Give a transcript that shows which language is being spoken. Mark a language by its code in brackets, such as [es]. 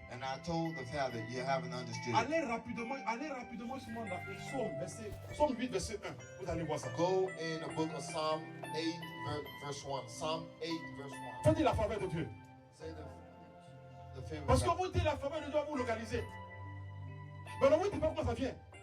[en] And I told the father, you haven't understood. [fr] Allez rapidement ce monde-là. Psaume 8, verset 1. Vous allez voir ça. [en] Go in the book of Psalm 8, verse 1. Psalm 8, verse 1. [fr] Ça dit la faveur de Dieu. [en] Say the favor [fr] Parce [en] of [fr] que [en] God. [fr] vous dites la faveur de Dieu, vous localisez. Mais non, vous ne dites pas comment ça vient.